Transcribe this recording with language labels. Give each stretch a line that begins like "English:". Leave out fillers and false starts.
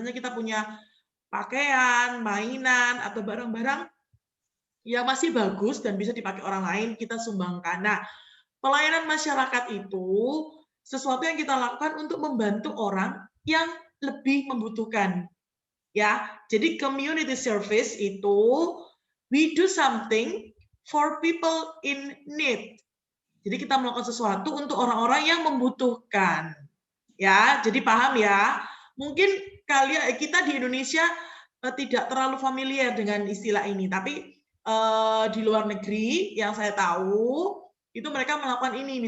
Indonesian: Misalnya kita punya pakaian, mainan, atau barang-barang yang masih bagus dan bisa dipakai orang lain, kita sumbangkan. Nah, pelayanan masyarakat itu sesuatu yang kita lakukan untuk membantu orang yang lebih membutuhkan. Ya, jadi
English: community service itu we do something for people in need.
Indonesian: Jadi kita melakukan sesuatu untuk orang-orang yang membutuhkan. Ya, jadi paham ya. Mungkin kita di Indonesia tidak terlalu familiar dengan istilah ini, tapi di luar negeri yang saya tahu itu mereka melakukan ini.